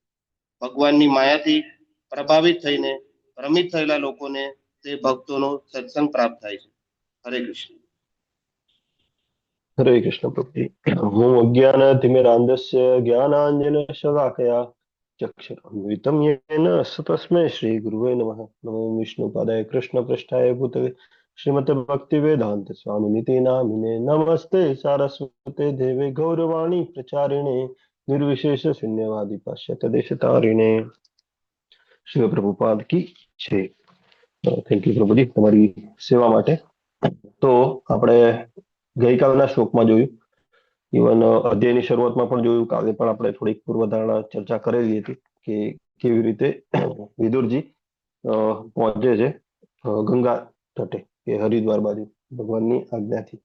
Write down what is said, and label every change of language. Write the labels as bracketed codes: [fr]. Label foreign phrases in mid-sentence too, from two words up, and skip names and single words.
[gu] ભગવાનની માયાથી પ્રભાવિત થઈને ભ્રમિત થયેલા લોકોને તે ભક્તોનો સત્સંગ પ્રાપ્ત થાય છે. હરે કૃષ્ણ. હરે કૃષ્ણ પ્રભુજી. હું [sa] अज्ञानतिमिरान्धस्य ज्ञानांजन शलाकया ચક્ષુરુન્મિલિतं येन तस्मै श्री गुरुवे नमः. नमो विष्णुपादाय कृष्ण पृष्ठाय भूतले श्रीमते भक्ति वेदांत स्वामी निति नामिने नमस्ते सारस्वते देवे गौरवाणी प्रचारिणे निर्विशेष शून्यवादी पाश्चात्य देशतारिणे. [hi] श्री प्रभुपाद की जय. [en] thank you [hi] प्रभुजी [gu] તમારી સેવા માટે. તો આપણે ગઈકાલના શ્લોકમાં જોયું, ઇવન અધ્યાયની શરૂઆતમાં પણ જોયું, કાલે પણ આપણે થોડીક પૂર્વધારણા ચર્ચા કરેલી હતી કે કેવી રીતે વિદુરજી પહોંચે છે ગંગા તટે કે હરિદ્વાર બાજુ ભગવાનની આજ્ઞાથી.